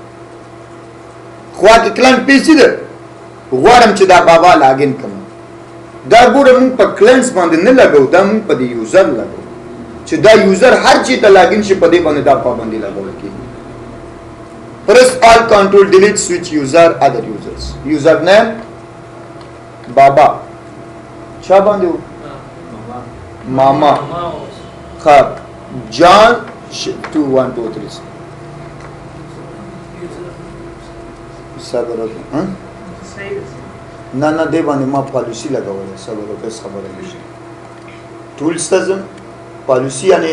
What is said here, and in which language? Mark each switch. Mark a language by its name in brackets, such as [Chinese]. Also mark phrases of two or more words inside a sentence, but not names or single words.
[Pashto] خوا کې کلن پیسې ده غواړم چې دا بابا لاګین کوم دا ګوره موږ په کلاینټس باندې نه لګو دا موږ په دې یوزر لګو چې دا یوزر هر چی ته لاګین شي په دې باندې دا پابندي لګول کیږي [English] press alt control delete switch user other users username [Pashto] بابا چا باندې ماما خب جان 2123 صبر وکړه نه نه دی باندې ما پالیسی لګولې صبر وکړه خبره نشي ټولز ته پالیسی یعنی